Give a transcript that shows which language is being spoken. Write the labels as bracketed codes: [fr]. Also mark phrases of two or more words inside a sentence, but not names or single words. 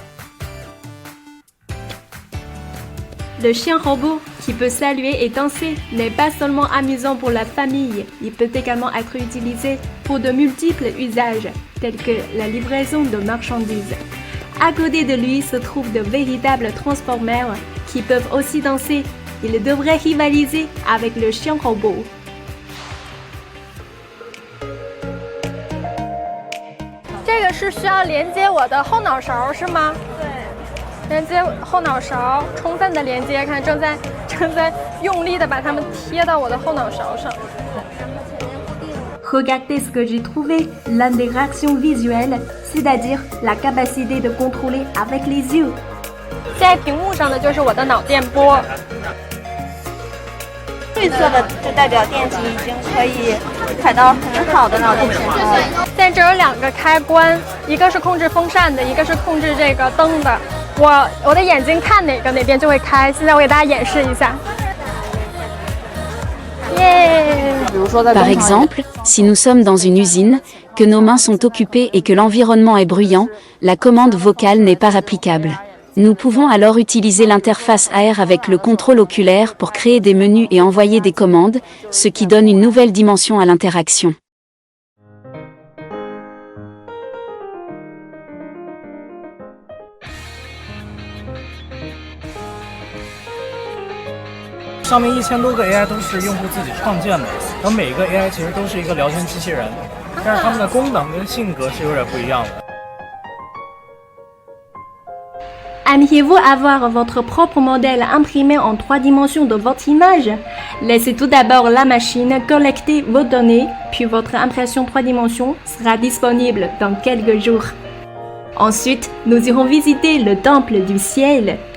[fr] Le chien robot qui peut saluer et danser n'est pas seulement amusant pour la famille, il peut également être utilisé pour de multiples usages, tels que la livraison de marchandises. À côté de lui se trouvent de véritables transformers qui peuvent aussi danser. Ils devraient rivaliser avec le chien robot. [zh] 这个是需要连接我的后脑勺是吗？对，连接后脑勺，充分的连接，看正在用力的把它们贴到我的后脑勺上。 [fr] Regardez ce que j'ai trouvé, l'interaction visuelle, c'est-à-dire la capacité de contrôler avec les yeux. [zh] 在屏幕上的就是我的脑电波。绿色的就代表电极已经可以采到很好的脑电信号。现在这有两个开关，一个是控制风扇的，一个是控制这个灯的。我的眼睛看哪个哪边就会开。现在我给大家演示一下。耶！ [fr] Par exemple, si nous sommes dans une usine, que nos mains sont occupées et que l'environnement est bruyant, la commande vocale n'est pas applicable. Nous pouvons alors utiliser l'interface AR avec le contrôle oculaire pour créer des menus et envoyer des commandes, ce qui donne une nouvelle dimension à l'interaction. [zh] 上面1000多个 AI 都是用户自己创建的，然后每一个 AI 其实都是一个聊天机器人，但是它们的功能跟性格是有点不一样的。 [fr] Aimeriez-vous avoir votre propre modèle imprimé en 3 dimensions de votre image? Laissez tout d'abord la machine collecter vos données, puis votre impression 3 dimensions sera disponible dans quelques jours. Ensuite, nous irons visiter le temple du ciel.